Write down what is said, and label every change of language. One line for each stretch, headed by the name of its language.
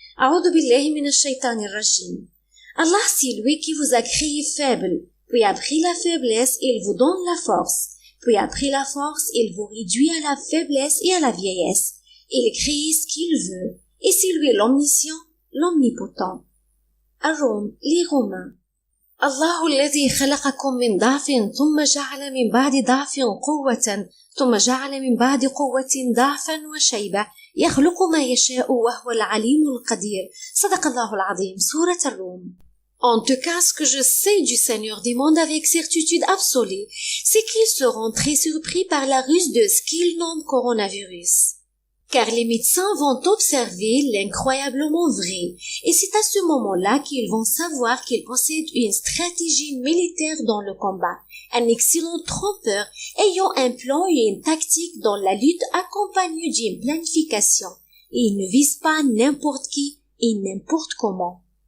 Arabic: A'udhu billahi minash shaitanir rajim.
French: Allah, c'est lui qui vous a créé faible, puis après la faiblesse, il vous donne la force, puis après la force, il vous réduit à la faiblesse et à la vieillesse. Il crée ce qu'il veut, et c'est lui l'omniscient, l'omnipotent. Ar-Rum, les Romains.
Arabic: الله الذي خلقكم من ضعف ثم جعل من بعد ضعف قوة ثم جعل من بعد قوة ضعفا وشيبة يخلق ما يشاء وهو العليم القدير صدق الله العظيم سورة الروم.
French: En tout cas, ce que je sais du Seigneur des mondes avec certitude absolue, c'est qu'ils seront très surpris par la ruse de ce qu'ils nomment coronavirus. Car les médecins vont observer l'incroyablement vrai, et c'est à ce moment-là qu'ils vont savoir qu'ils possèdent une stratégie militaire dans le combat, un excellent trompeur ayant un plan et une tactique dans la lutte accompagnée d'une planification, et ils ne visent pas n'importe qui et n'importe comment.